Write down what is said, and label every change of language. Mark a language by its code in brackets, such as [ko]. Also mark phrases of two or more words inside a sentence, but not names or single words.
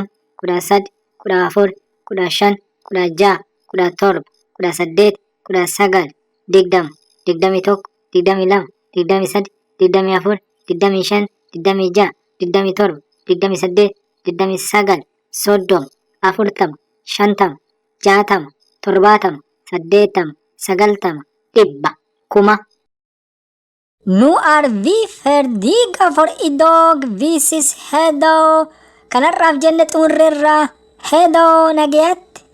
[om] kudha sadi, kudha afur, kudha shan, kudha ja'a, kudha torba, kudha saddeet, kudha sagal, digdama, digdamii tokko, digdamii lama, digdamii sadi, digdamii afur, digdamii shan, digdamii ja'a, digdamii torba, digdamii saddeet, digdamii sagal, soddoma, afurtama, shantama, jaatama, torbaatama, saddeettama, sagaltama, dhibba, kuma. [sv] Nu är vi färdiga för idag. Vi ses. Hejdå. [om] Kanarraaf jenne xumurreerra. [sv] Hejdå nageet.